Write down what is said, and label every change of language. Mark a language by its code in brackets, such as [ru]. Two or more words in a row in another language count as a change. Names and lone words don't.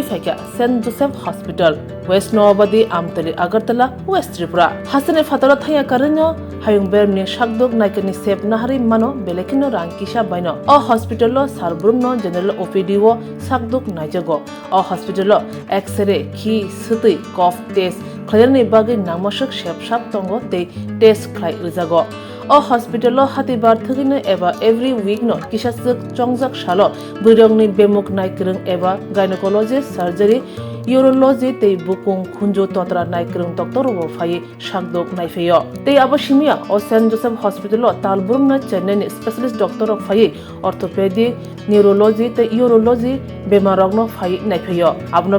[trp] फाइका सेन्ट जोसेफ हॉस्पिटल वेस्ट नवाबादी आमतली अगरतला वेस्ट त्रिपुरा हासिनी फातरा थाया कारिनो हायुं बेरनि शाकदोक नायकनि सेब नाहारि मानो बेलेखिनो रांकिसा बायनो अ हॉस्पिटलो सारब्रुमनो [en] general OPD [trp] वो शाकदोक नायजगो अ हॉस्पिटलो एक्सरे खि सुतै [en] cough test [trp] खयरनि बागै नामसक सेबसाब तंगो ते टेस्ट खलाय रिजागो अ हॉस्पिटलो हातिबार थगिनो एबा [en] every week [trp] नो किसासक चंगजाक सालो बुरंगनि बेमुक नायकरं एबा गायनेकोलॉजिस्ट सर्जरी यूरोलॉजी ते बुकुं खुंजो तंत्रा नायकरं डॉक्टर वो फाइ शाकदोक नायफेयो ते आबसिमिया अ सेंट जोसेफ हॉस्पिटलो तालबुरमना चेन्नईनि [en] specialist doctor [trp] फाइ ऑर्थोपेडिक न्यूरोलॉजी ते यूरोलॉजी बेमारगनो फाइ नायफेयो आबनो